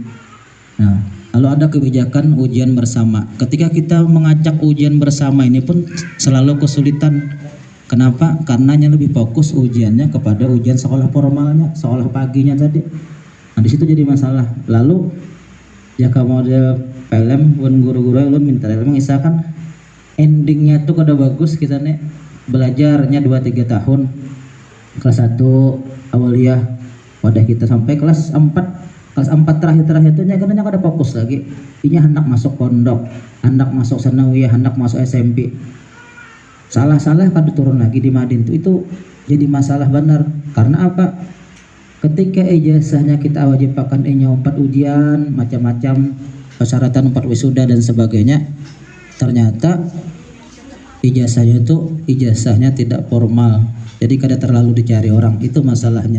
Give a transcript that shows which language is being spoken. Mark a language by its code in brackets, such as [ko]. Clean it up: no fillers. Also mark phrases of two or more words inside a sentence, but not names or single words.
[id] Nah lalu ada kebijakan ujian bersama. Ketika kita mengajak ujian bersama ini pun selalu kesulitan. Kenapa? Karena lebih fokus ujiannya kepada ujian sekolah formalnya, sekolah paginya tadi. Nah di situ jadi masalah. [bjn] Lalu ya kalau model film guru-guru ulun minta mengisahkan endingnya tuh kada bagus kita nih belajarnya 2-3 tahun kelas 1 awaliyah wadah kita sampai kelas 4 terakhir itu kadang kada fokus lagi. [id] Ini hendak masuk pondok, hendak masuk sanawiyah, hendak masuk SMP. [bjn] Salah-salah kada turun lagi di madin itu jadi masalah benar. Karena apa? [id] Ketika ijazahnya kita wajibkan 4 ujian macam-macam persyaratan 4 wisuda dan sebagainya, ternyata ijazahnya tidak formal, jadi kada terlalu dicari orang, itu masalahnya.